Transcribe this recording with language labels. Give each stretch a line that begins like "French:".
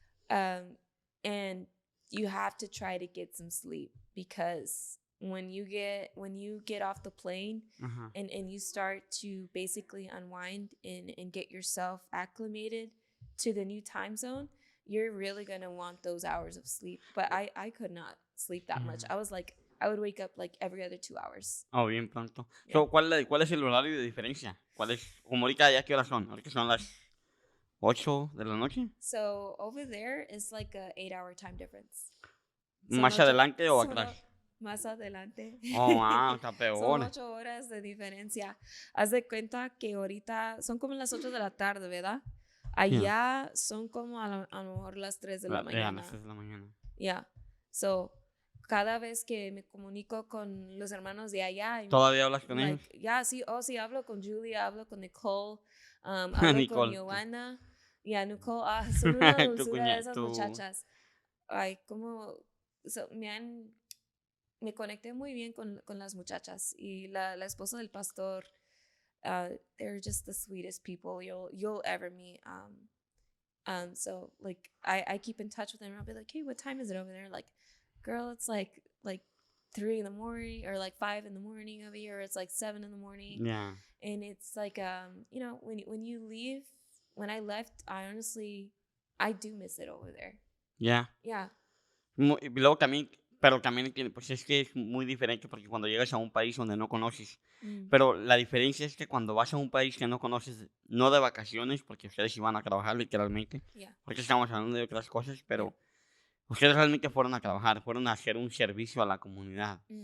English: And you have to try to get some sleep because when you get off the plane and you start to basically unwind and get yourself acclimated to the new time zone, you're really going to want those hours of sleep. But I could not sleep that much. I was like, I would wake up like every other 2 hours.
Spanish: Oh, bien pronto.
English: Yeah.
Spanish: So, ¿cuál es el horario de diferencia? Como ahorita ya qué horas son? Ahorita son las 8 de la noche.
English: So over there is like a 8-hour time difference.
Spanish: ¿Más adelante o atrás? Más adelante. Oh, wow, está peor. Son 8 horas de diferencia. Haz de cuenta que ahorita son como las 8 de la tarde, ¿verdad? Allá son como a lo mejor las 3 de la mañana. Las 3 de la mañana.
English: Yeah.
Spanish: So, cada vez que me comunico con los hermanos de allá. ¿Todavía hablas con ellos?
English: Yeah,
Spanish: sí, hablo con Julia, hablo con Nichole, hablo con Joanna. Yeah, Nichole, son una dulzura de esas muchachas. Ay, como... So, me conecté muy bien con las muchachas y la esposa del pastor.
English: They're just the sweetest people you'll ever meet. So like I keep in touch with them. I'll be like, hey, what time is it over there? Like, girl, it's like 3 in the morning or like 5 in the morning over here. Or it's like 7 in the morning. Yeah. And it's like when you leave, when I left, I do miss it over there. Yeah. Yeah.
Spanish: Luego también, pero también pues es que es muy diferente porque cuando llegas a un país donde no conoces, pero la diferencia es que cuando vas a un país que no conoces, no de vacaciones, porque ustedes iban a trabajar literalmente, porque estamos hablando de otras cosas, pero ustedes realmente fueron a trabajar, fueron a hacer un servicio a la comunidad.